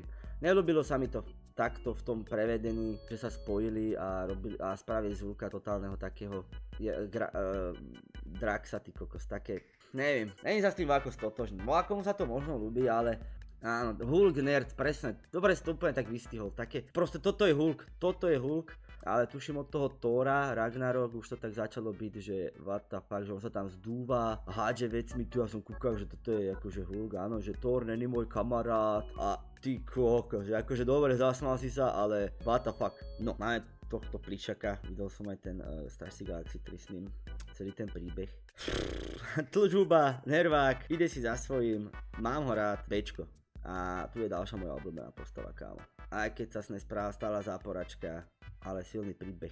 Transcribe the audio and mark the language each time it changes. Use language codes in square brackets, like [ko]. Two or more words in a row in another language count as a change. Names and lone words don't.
[sk] Neľúbilo sa mi to takto v tom prevedení, že sa spojili a spravili z Hulka totálneho takého Draxa, ty kokos, také, neviem sa s tým ako stotožný, akomu sa to možno ľúbi, ale áno, Hulk nerd, presne, dobre si to úplne tak vystihol, také, proste toto je Hulk, ale tuším od toho Thora, Ragnarok, už to tak začalo byť, že [en] what the fuck, [sk] že on sa tam zdúva, hádže vecmi, tu ja som kúkal, že toto je akože Hulk, áno, že Thor není môj kamarát a ty kokos, že akože dobre, zasmal si sa, ale [en] what the fuck, [sk] no, máme tohto plišaka, videl som aj ten Stars Galaxy 3 s ním, celý ten príbeh. Tlžuba, nervák, ide si za svojím, mám ho rád, Bčko. A tu je ďalšia moja obľúbená postava, kámo. Aj keď sa s nej stala záporačka, ale silný príbeh.